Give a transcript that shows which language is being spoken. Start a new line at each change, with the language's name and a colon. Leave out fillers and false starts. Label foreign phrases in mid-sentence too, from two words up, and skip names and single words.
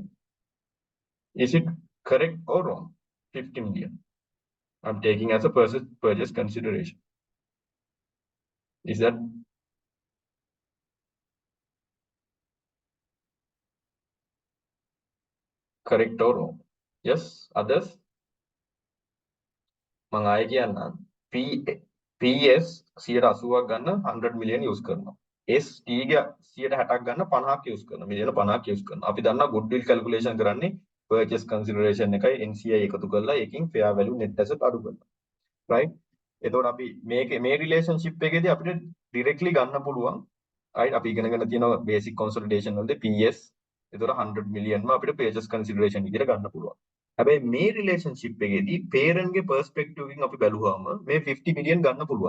English: Is it correct or wrong? 50 million. I'm taking as a purchase consideration. Is that correct or wrong? Yes, others?
Sinhala: මම ආයෙ කියන්නම් PS 180ක් ගන්න 100 මිලියන් යූස් කරනවා. ST ගේ 160ක් ගන්න 50ක් යූස් කරනවා. මිලියන 50ක් යූස් කරනවා. අපි දන්නවා
English: goodwill calculation
Sinhala: කරන්නේ
English: purchase consideration
Sinhala: එකයි NCI එකතු කරලා ඒකෙන්
English: fair value net asset
Sinhala: අඩු කරනවා. right? එතකොට අපි මේ relationship එකේදී අපිට directly ගන්න පුළුවන්. right? අපි ඉගෙනගෙන තියෙනවා
English: basic consolidation
Sinhala: වලදී PS එතකොට 100 මිලියන්ම අපිට
English: purchase consideration
Sinhala: විදිහට ගන්න පුළුවන්. හැබැයි මේ රිලේෂන්ෂිප් එකේදී parent ගේ perspective එකකින් අපි බැලුවාම මේ 50 මිලියන් ගන්න පුළුවන්.